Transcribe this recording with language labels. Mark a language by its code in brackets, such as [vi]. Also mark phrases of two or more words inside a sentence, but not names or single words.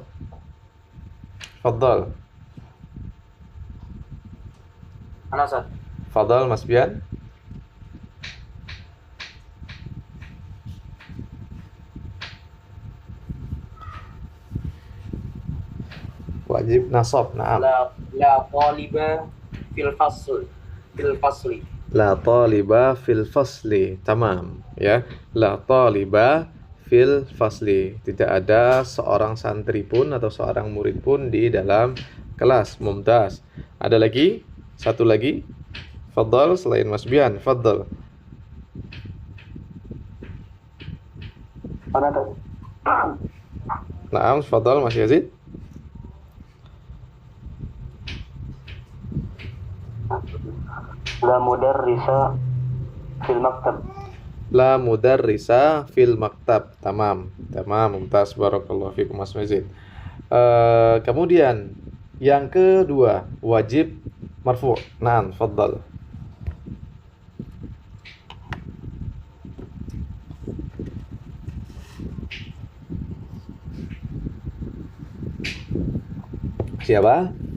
[id] Fadhal. Mana, Ustaz? [ar] Fadhal, Mas Bian. واجب نصب, [id] naam. [ar] لا طالب في الفصل. لا طالب في الفصل. تمام, ya. لا طالب في الفصل. [id] Tidak ada seorang santri pun atau seorang murid pun di dalam kelas. Mumtaz. Ada lagi? Satu lagi. Fadhal selain Mas Bian. Fadhal. [ar] نعم، تفضل [id] Mas Yazid. [ar] مدرسة في المكتب. لا مدرسة في المكتب. تمام. تمام, ممتاز، بارك الله فيكم Mas Mazid. [id] Kemudian yang kedua, [ar] واجب مرفوع'. نعم، تفضل. Siapa?